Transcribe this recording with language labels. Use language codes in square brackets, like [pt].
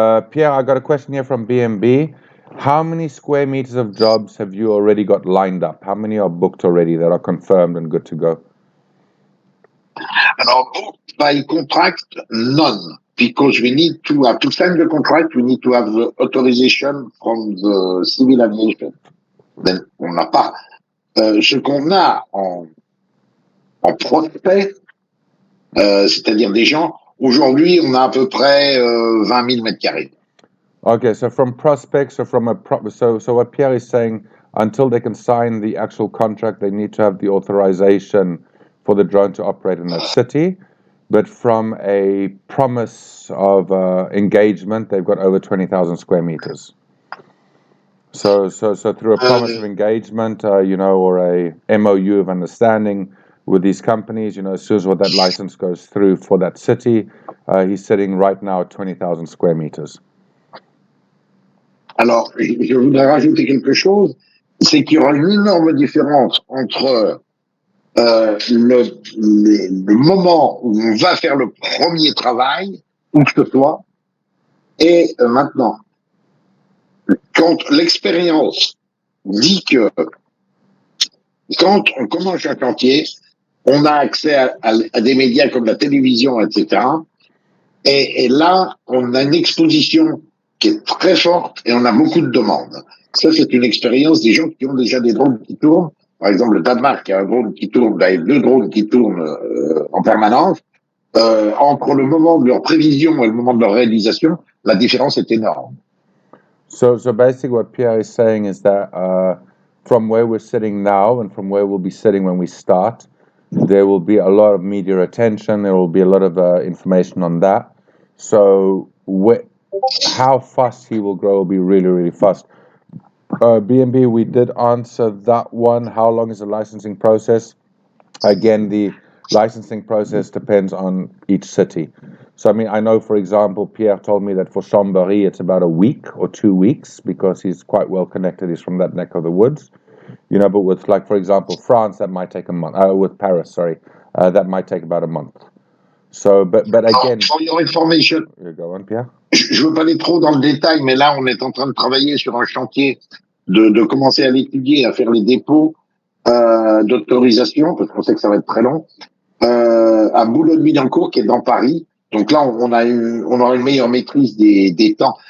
[en] Pierre, I got a question here from BMB. How many square meters of jobs have you already got lined up? How many are booked already that are confirmed and good to go? Alors, booked by contract, none. Because we need to have to sign the contract, we need to have the authorization from the civil aviation. [fr] Ben, on n'a pas. Ce qu'on a en prospect, c'est-à-dire des gens, aujourd'hui, on a à peu près 20 000 mètres carrés. [en] Okay, so from prospects, so what Pierre is saying, until they can sign the actual contract, they need to have the authorization for the drone to operate in that city. But from a promise of engagement, they've got over 20,000 square meters. So through a promise of engagement, or a MOU of understanding with these companies, as soon as that license goes through for that city, he's sitting right now at 20,000 square meters. [fr] Alors, je voudrais rajouter quelque chose, c'est qu'il y aura une énorme différence entre le moment où on va faire le premier travail, où que ce soit, et maintenant. Quand l'expérience dit que quand on commence un chantier, on a accès à des médias comme la télévision, etc. Et là, on a une exposition qui est très forte et on a beaucoup de demandes. Ça, c'est une expérience des gens qui ont déjà des drones qui tournent. Par exemple, le Danemark a un drone qui tourne, il y a 2 drones qui tournent en permanence. Entre le moment de leur prévision et le moment de leur réalisation, la différence est énorme. [en] So basically what Pierre is saying is that from where we're sitting now and from where we'll be sitting when we start, there will be a lot of media attention. There will be a lot of information on that. So how fast he will grow will be really, really fast. BNB, we did answer that one. How long is the licensing process? Again, the licensing process depends on each city. So, I mean, I know, for example, Pierre told me that for Chambéry, it's about a week or 2 weeks because he's quite well connected. He's from that neck of the woods. But with, like, for example, France, that might take a month. With Paris, sorry, that might take about a month. So, but again, for your information, you go on, Pierre. [fr] je ne veux pas aller trop dans le détail, mais là, on est en train de travailler sur un chantier de commencer à l'étudier, à faire les dépôts d'autorisation, parce qu'on sait que ça va être très long, à Boulogne-Billancourt, qui est dans Paris. Donc là, on aura une meilleure maîtrise des temps.